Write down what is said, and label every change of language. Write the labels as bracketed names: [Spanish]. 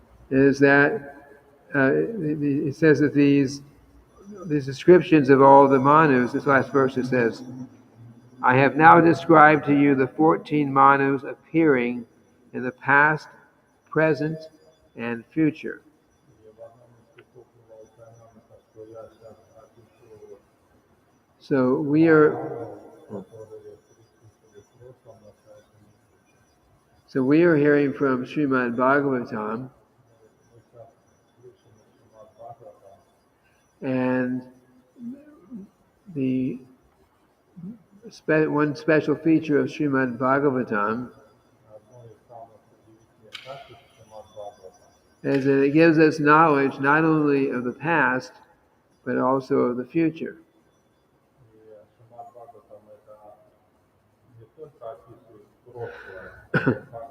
[English] is that it says that these descriptions of all the Manus, this last verse it says, I have now described to you the 14 Manus appearing in the past, present, and future. [Russian] И в одном из стихов было упомянуто, что я сейчас опишу [English] So we are [Russian] Манус, которые присутствовали в прошлом, настоящем и будущем. [English] so we are hearing from Srimad-bhagavatam, [Russian] Мы сейчас слышим из Srimad-bhagavatam, [English] and the one special feature of Srimad-bhagavatam [Russian] одно из самых удивительных качеств Srimad-bhagavatam. [English] is that it gives us knowledge not only of the past, but also of the future. [Russian] И Srimad-bhagavatam это не только описывает прошлое, но также и будущее.